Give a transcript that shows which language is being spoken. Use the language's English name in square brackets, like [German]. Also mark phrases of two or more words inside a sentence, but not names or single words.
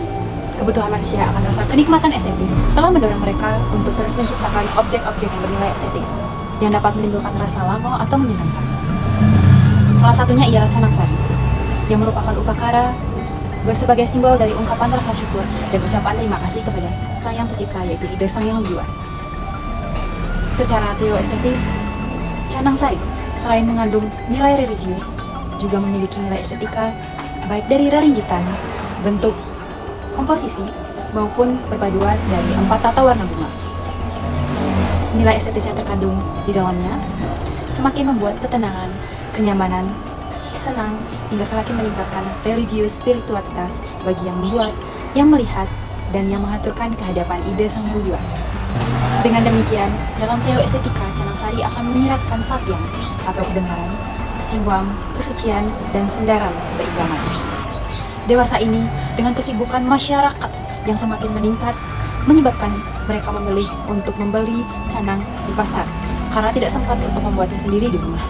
[Indonesian] Kebutuhan manusia akan rasa kenikmatan estetis telah mendorong mereka untuk terus menciptakan objek-objek yang bernilai estetis yang dapat menimbulkan rasa lamo atau menyenangkan. Salah satunya ialah canang sari, yang merupakan upakara sebagai simbol dari ungkapan rasa syukur dan ucapan terima kasih kepada Sang Yang Pencipta, yaitu ide Sang Yang Widiwasa. Secara teoestetis, canang sari selain mengandung nilai religius, juga memiliki nilai estetika, baik dari relinggitan, bentuk, komposisi, maupun perpaduan dari 4 tata warna bunga. Nilai estetis yang terkandung di dalamnya semakin membuat ketenangan, kenyamanan, senang, hingga semakin meningkatkan religius spiritualitas bagi yang membuat, yang melihat, dan yang mengaturkan kehadapan ide Sang Yang Widiwasa. Dengan demikian, dalam teoestetika, canang sari akan menyiratkan satyam atau kebenaran, siwam, kesucian, dan sundaram, keseimbangan. Dewasa ini, dengan kesibukan masyarakat yang semakin meningkat, menyebabkan mereka memilih untuk membeli canang di pasar karena tidak sempat untuk membuatnya sendiri di rumah.